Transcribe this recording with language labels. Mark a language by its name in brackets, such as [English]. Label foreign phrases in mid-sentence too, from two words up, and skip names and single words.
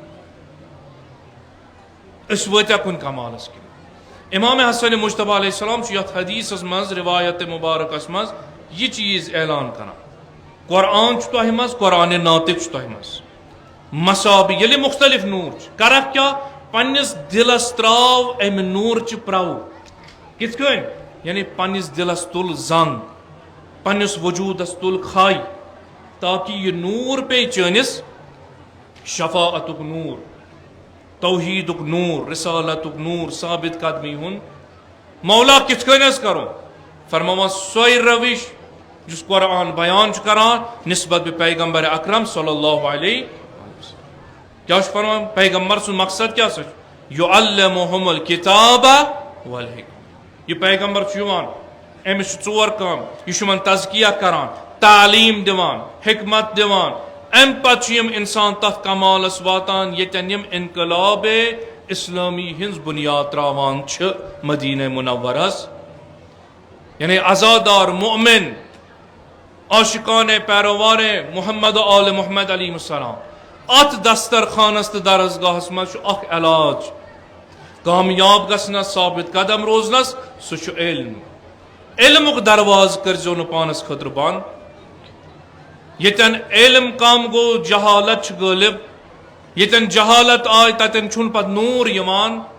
[Kashmiri] أسۍ وٲتیا کُنہِ کمالس کِنہٕ امام حسن مجتبیٰ علیہ السلام چھُ یتھ حدیثس منٛز روایت مبارکس منٛز یہِ چیٖز اعلان کران قرآن چھُ تۄہہِ منٛز قرآنِ ناطق چھُ تۄہہِ منٛز مصابی ییٚلہِ مختلف نوٗر چھِ کرکھ کیاہ پننِس دلس تراو امہِ نوٗرچہِ پرٛو کِتھ کٔنۍ یعنی پننِس دلس تُل زنگ پننِس وجوٗدس تُل کھے تاکہِ یہِ نوٗر پیٚیہِ چٲنِس شفاعتُک نوٗر توحیدُک نوٗر رسالتُک نوٗر ثابت قدمی ہُنٛد مولا کِتھ کٔنۍ حظ کرو فرماوان سۄے روش یُس قرآن بیان چھُ کران نسبت بہِ پیغمبر اکرم [Arabic] صلی اللہ علیہ [Kashmiri] کیا چھُ فرمان پیغمبر سُنٛد مقصد کیاہ سا چھُ [Arabic] یعلمُہُم الکتاب والحکمہ [Kashmiri] یہِ پیغمبر چھُ یِوان أمِس چھُ ژور کٲم یہِ چھُ یِمن تزکیہ کران تعلیٖم دِوان حکمت دِوان امہِ پتہٕ چھُ یِم انسان تتھ کمالس واتان ییٚتٮ۪ن یِم انقلاب اسلامی ہٕنٛز بنیاد تراوان چھِ مدینہ منورس یعنی عزادار مؤمن عاشقان پیروار محمد و آل محمد [Arabic] علیہ السلام [Kashmiri] ات دسترخانس تہٕ درسگاہس منٛز چھُ اکھ علاج کامیاب گژھنس ثابت قدم روزنس سُہ چھُ علم علمُک درواز کٔرزیٚو نہٕ پانس خٲطرٕ بنٛد ییٚتٮ۪ن علم کم گوٚو جہالت چھِ غٲلب ییٚتٮ۪ن جہالت آے تتٮ۪ن چھُنہٕ پتہٕ نوٗر یِوان